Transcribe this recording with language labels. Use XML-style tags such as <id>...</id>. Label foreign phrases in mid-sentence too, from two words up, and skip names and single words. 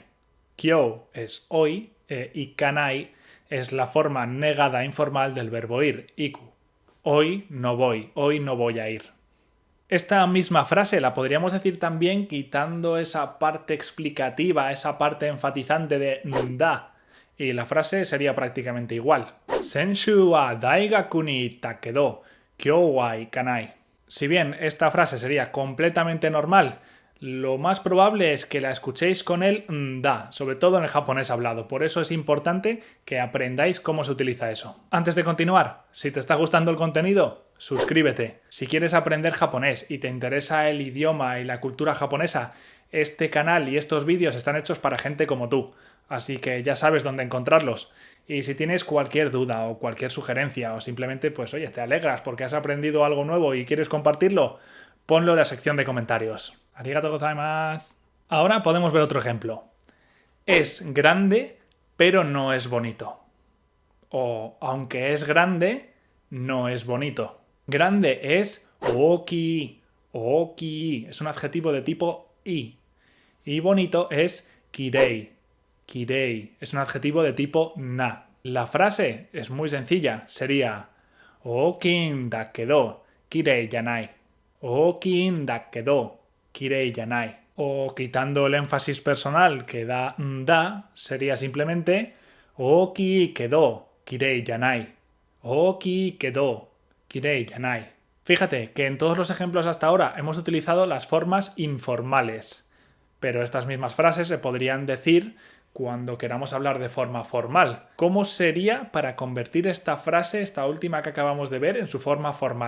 <es>Kyo es hoy e ikanai es la forma negada informal del verbo ir, iku. Hoy no voy a ir. Esta misma frase la podríamos decir también quitando esa parte explicativa, esa parte enfatizante de da. Y la frase sería prácticamente igual.</es> <ja>Senshu wa daigaku ni itta kedo, kyou wa ikanai.</ja> <es>Si bien esta frase sería completamente normal, lo más probable es que la escuchéis con el da, sobre todo en el japonés hablado. Por eso es importante que aprendáis cómo se utiliza eso. Antes de continuar, si te está gustando el contenido, suscríbete. Si quieres aprender japonés y te interesa el idioma y la cultura japonesa, este canal y estos vídeos están hechos para gente como tú. Así que ya sabes dónde encontrarlos. Y si tienes cualquier duda o cualquier sugerencia o simplemente, pues oye, te alegras porque has aprendido algo nuevo y quieres compartirlo, ponlo en la sección de comentarios.</es> <ja>Arigatou gozaimasu.</ja> <es>Ahora podemos ver otro ejemplo. Es grande, pero no es bonito. O aunque es grande, no es bonito. Grande es oki. Oki. Es un adjetivo de tipo i. Y bonito es kirei. Kirei. Es un adjetivo de tipo na. La frase es muy sencilla. Sería</es> <ja>okin da kedo kirei janai. Okin da kedo kirei janai.</ja> <es>O quitando el énfasis personal que da da, sería simplemente</es> <ja>oki kedo kirei janai. Oki kedo kirei janai.</ja> <es>Fíjate que en todos los ejemplos hasta ahora hemos utilizado las formas informales, pero estas mismas frases se podrían decir cuando queramos hablar de forma formal. ¿Cómo sería para convertir esta frase, esta última que acabamos de ver, en su forma formal?</es>